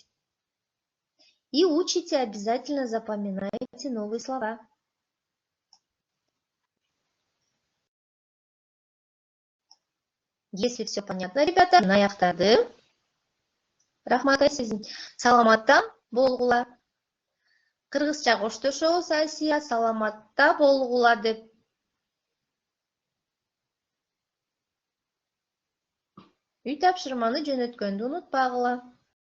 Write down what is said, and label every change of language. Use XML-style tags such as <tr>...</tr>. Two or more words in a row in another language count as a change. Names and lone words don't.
<ru>И учите, обязательно запоминайте новые слова. Если все понятно, ребята,</ru> <ky>аяктады. Рахмат Айсезин. Саламатта болгула. Кыргызча коштошобуз Асия, саламатта болгула деп. Үй тапшырманы жөнөткөндү унутпагыла.</ky>